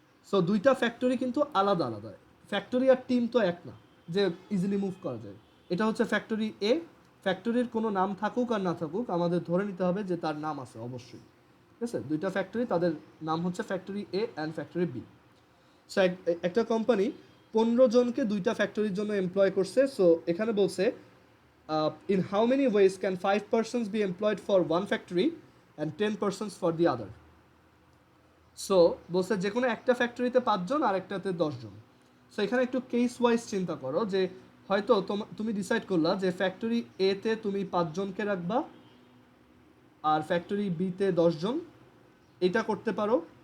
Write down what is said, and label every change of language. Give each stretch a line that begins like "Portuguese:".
Bangla: So 2টা factory কিন্তু আলাদা আলাদা, ফ্যাক্টরি আর টিম তো এক না যে ইজিলি মুভ করা যায়। এটা হচ্ছে ফ্যাক্টরি এ, ফ্যাক্টরির কোনো নাম থাকুক আর না থাকুক আমাদের ধরে নিতে হবে যে তার নাম আছে অবশ্যই, ঠিক আছে? 2টা ফ্যাক্টরি, তাদের নাম হচ্ছে factory A and factory B. So একটা কোম্পানি 15 জনকে 2টা ফ্যাক্টরির জন্য এমপ্লয় করছে। সো এখানে বলছে
English: in how many ways can 5 persons be employed for one factory and 10 persons for the other?
Bangla: So বলছে যে কোনো একটা ফ্যাক্টরিতে 5 জন আর একটাতে 10 জন। সো এখানে একটু কেস ওয়াইজ চিন্তা করো, যে হয়তো তুমি ডিসাইড করলা যে ফ্যাক্টরি এতে তুমি 5 জনকে রাখবা আর ফ্যাক্টরি বিতে 10 জন, এটা করতে পারো।